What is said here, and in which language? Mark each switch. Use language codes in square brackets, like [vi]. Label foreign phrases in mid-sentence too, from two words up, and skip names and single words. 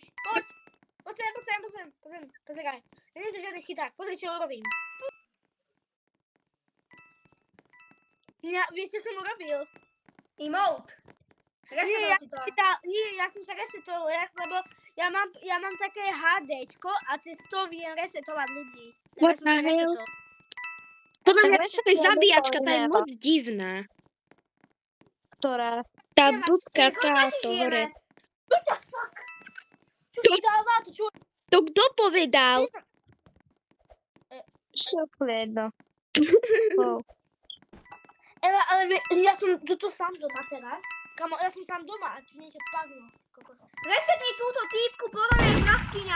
[sk] Poď sem. Pozeraj. Nie je to žiadny chyták. Pozri, čo urobím. Vieš, čo som urobil? Emote. Nie, Resetol si to. ja som sa resetoval, lebo ja mám také HDčko a cez to viem resetovať ľudí. [en] What [sk] Teraz som sa [en] the hell? [sk] resetoval. Podľa Tak mňa vieš, to je čo je zabíjačka, tá je doplnená? moc divná. Ktorá? Tá Neviem, dúbka Koľko ti táto žijeme? hore. [en] What the fuck? [sk] Čo si dáva? To čo? To kto povedal? Všetko jedno. Oh. Ale ja som tuto sám doma teraz. Kamo, ja som sám doma a tu niečo padlo. Kokos. Resetni túto týpku, podľa mňa je vrahkyňa.